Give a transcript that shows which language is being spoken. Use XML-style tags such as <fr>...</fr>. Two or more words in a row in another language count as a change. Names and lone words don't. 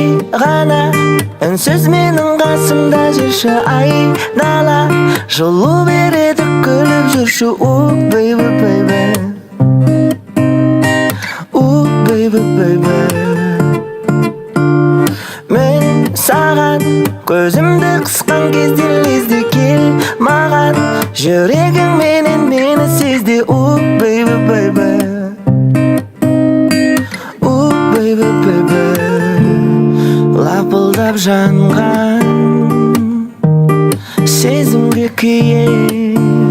<kk>gana ünsüz menin kasımda жүрші айнала жылу береді күліп жүрші</kk> <en>baby baby baby baby</en> <kk>мен саған көзімді қысқан кезде лезде кел маған жүрегің менен мені сезді</kk> <en>baby baby baby baby</en> <kk>лапылдап жанған сезімге күйем</kk>